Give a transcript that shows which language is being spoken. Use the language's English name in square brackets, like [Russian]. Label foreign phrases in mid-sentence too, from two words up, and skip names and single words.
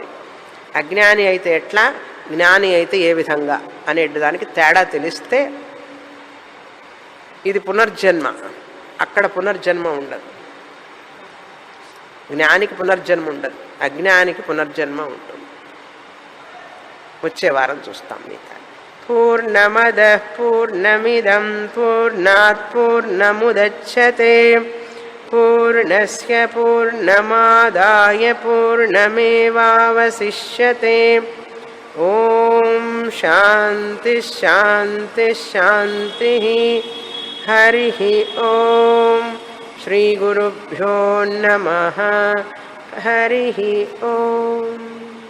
[Telugu] అజ్ఞాని అయితే ఎట్లా, జ్ఞాని అయితే ఏ విధంగా అనే దానికి తేడా తెలిస్తే ఇది పునర్జన్మ, అక్కడ పునర్జన్మ ఉండదు. జ్ఞానికి పునర్జన్మ ఉండదు, అజ్ఞానికి పునర్జన్మ ఉంటుంది. వచ్చే వారం చూస్తాం మీకు. [Sanskrit] పూర్ణమద పూర్ణమిదం పూర్ణాత్ పూర్ణముదచ్యతే పూర్ణస్య పూర్ణమాదాయ పూర్ణమేవావశిష్యతే. ఓం ఓం శాంతి శాంతి శాంతి. హరి ఓం. శ్రీ గురుభ్యో నమః. హరి ఓం.